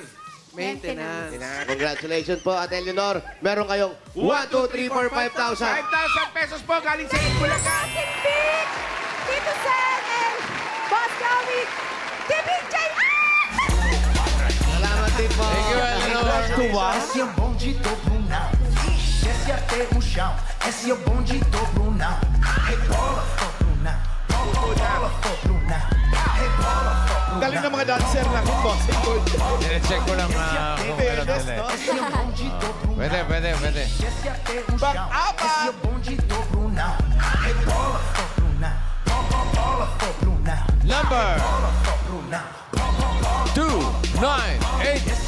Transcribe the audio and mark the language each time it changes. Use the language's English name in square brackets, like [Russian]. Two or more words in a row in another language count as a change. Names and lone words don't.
[Filipino] Maintenance. Congratulations po, Ate Eleanor. Meron kayong 1, 2, 3, 4, 5,000. 5,000 pesos po galing sa Itbulaga. [English] Big! Tito Sen and Boss Joey! TBJ! [Filipino] Salamat din po. [English] Thank you, Eleanor. [Filipino] Tuwa? [Portuguese] Esse é o bonde do Brunão. Desce até o chão. Esse é o bonde do Brunão. Rebola, for Brunão. Rebola, for Brunão. Rebola, for [Filipino] Galing ng mga dancer lang yung bossing coach. Check ko lang kung alam Fairness, nila. no? Pwede. Pang-apat! [English] Number 298.